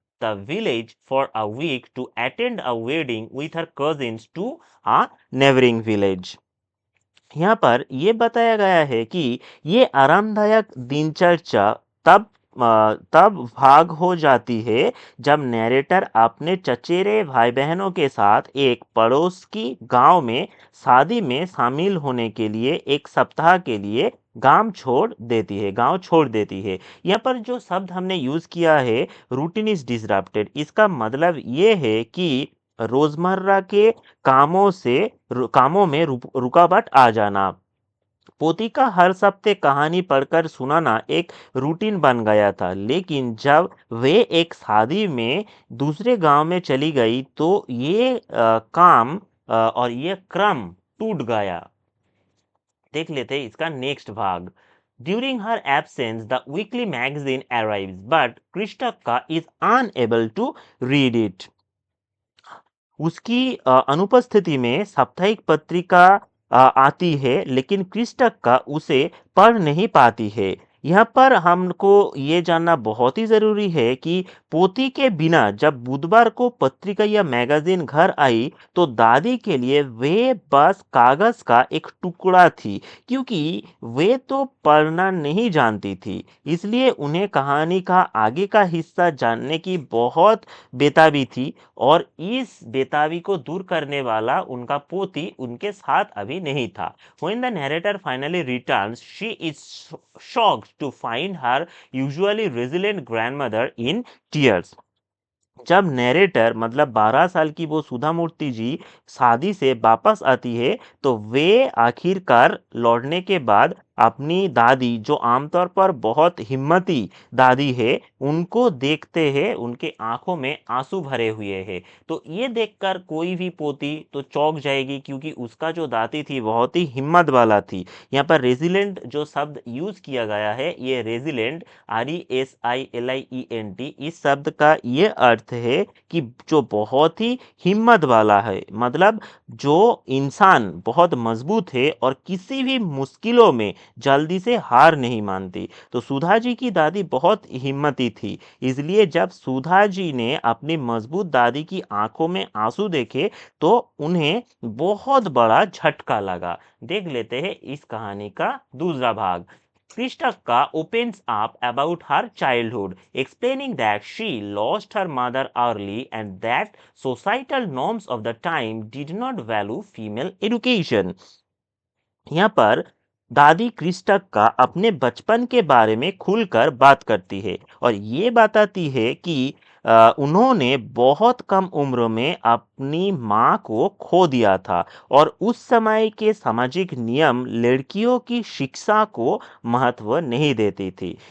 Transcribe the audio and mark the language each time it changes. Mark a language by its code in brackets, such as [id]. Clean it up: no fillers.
[en] the village for a week to attend a wedding with her cousins to a neighboring village. [hi] यहाँ पर ये बताया गया है कि ये आरामदायक दिनचर्या तब तब भाग हो जाती है जब नैरेटर अपने चचेरे भाई बहनों के साथ एक पड़ोस की गांव में शादी में शामिल होने के लिए एक सप्ताह के लिए गांव छोड़ देती है। यहाँ पर जो शब्द हमने यूज किया है, [en] routine is disrupted, [hi] इसका मतलब ये है कि रोजमर्रा के कामों में रुकावट आ जाना। पोती का हर हफ्ते कहानी पढ़कर सुनाना एक रूटीन बन गया था, लेकिन जब वे एक शादी में दूसरे गांव में चली गई तो ये काम और ये क्रम टूट गया। देख लेते हैं इसका नेक्स्ट भाग। [en] During her absence, the weekly magazine arrives, but Krishnaka is unable to read it. [hi] उसकी अनुपस्थिति में साप्ताहिक पत्रिका आती है, लेकिन क्रिस्टक का उसे पढ़ नहीं पाती है। यहाँ पर हमको ये जानना बहुत ही जरूरी है कि पोती के बिना जब बुधवार को पत्रिका या मैगजीन घर आई तो दादी के लिए वे बस कागज का एक टुकड़ा थी, क्योंकि वे तो पढ़ना नहीं जानती थी। इसलिए उन्हें कहानी का आगे का हिस्सा जानने की बहुत बेताबी थी, और इस बेताबी को दूर करने वाला उनका पोती उनके साथ अभी नहीं था। [en] When the narrator finally returns, she is shocked to find her usually resilient grandmother in tears. [hi] जब नैरेटर मतलब 12 साल की वो सुधा मूर्ति जी शादी से वापस आती है तो वे आखिरकार लौटने के बाद अपनी दादी, जो आमतौर पर बहुत हिम्मती दादी है, उनको देखते हैं, उनके आंखों में आंसू भरे हुए हैं। तो ये देखकर कोई भी पोती तो चौंक जाएगी, क्योंकि उसका जो दादी थी बहुत ही हिम्मत वाला थी। यहाँ पर रेजिलेंट जो शब्द यूज किया गया है, ये रेजिलेंट RESILIENT, इस शब्द का ये अर्थ है कि जो बहुत ही हिम्मत वाला है, मतलब जो इंसान बहुत मजबूत है और किसी भी मुश्किलों में जल्दी से हार नहीं मानती। तो सुधा जी की दादी बहुत हिम्मती थी, इसलिए जब सुधा जी ने अपनी मजबूत दादी की आंखों में आंसू देखे तो उन्हें बहुत बड़ा झटका लगा। देख लेते हैं इस कहानी का दूसरा भाग। [en] Krishnaka opens up about her childhood, explaining that she lost her mother early and that societal norms of the time did not value female education. [hi] यहाँ पर दादी क्रिस्टक का अपने बचपन के बारे में खुलकर बात करती है और ये बताती है कि उन्होंने बहुत कम उम्र में अपनी माँ को खो दिया था और उस समय के सामाजिक नियम लड़कियों की शिक्षा को महत्व नहीं देती थी।